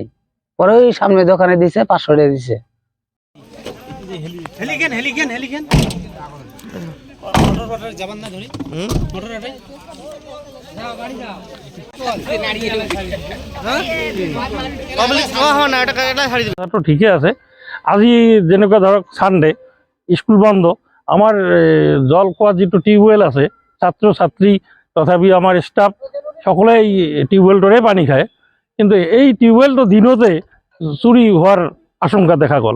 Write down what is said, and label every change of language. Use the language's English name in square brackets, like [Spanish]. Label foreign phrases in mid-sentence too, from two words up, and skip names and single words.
[Bangla] পরে ওই সামনে দোকানে দিছে 500 টাকা দিছে। ঠিকই আছে। [Assamese] আজি যেনেকুৱা ধৰক ছানডে, স্কুল বন্ধ, আমাৰ জল খোৱা যিটো টিউবৱেল আছে, ছাত্ৰ ছাত্ৰী তথাপি আমাৰ ষ্টাফ সকলোৱে এই টিউবৱেলটোৰে পানী খায়। কিন্তু এই টিউবৱেলটো দিনতে চুৰি হোৱাৰ আশংকা দেখা গ'ল।